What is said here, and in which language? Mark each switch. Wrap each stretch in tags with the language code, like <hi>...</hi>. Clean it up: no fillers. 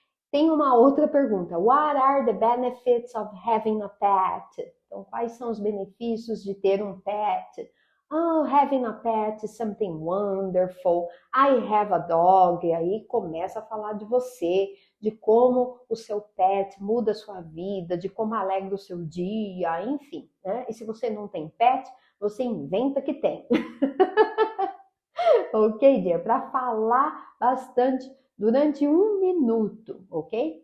<pt>Tem uma outra pergunta:</pt> <en>What are the benefits of having a pet?</en> <pt>Então, quais são os benefícios de ter um pet?</pt> <en>Oh, having a pet is something wonderful. I have a dog.</en> <pt>E aí começa a falar de você, de como o seu pet muda a sua vida, de como alegra o seu dia, enfim, né? E se você não tem pet, você inventa que tem. Ok, dear? Para falar bastante durante 1 minuto, ok?</pt>